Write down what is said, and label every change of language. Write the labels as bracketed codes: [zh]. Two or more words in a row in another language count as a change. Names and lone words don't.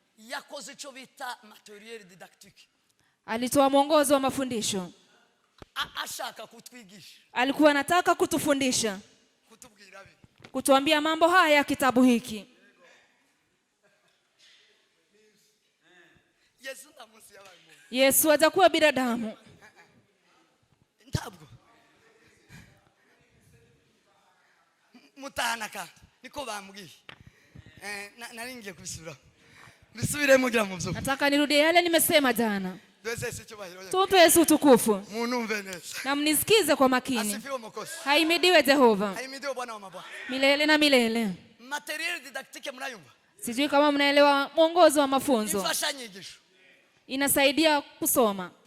[sw] Alitoa mwongozo wa mafundisho. Alikuwa anataka kutufundisha, kutuambia mambo haya ya kitabu hiki. Yesu hajakuwa binadamu. [rn] Mutanaka niko bambwiye naringiye kubisubira bisubire mugira mu byo. [sw] Nataka nirudie yale nimesema jana. Tupe Yesu utukufu. Na mnisikize kwa makini. Haimidiwe Jehova. Haimidiwe Bwana wa mabwana. Milele na milele. [fr] Material didactique [sw] mnayumva? Sijui kama mnaelewa mwongozo wa mafunzo. Inasaidia kusoma.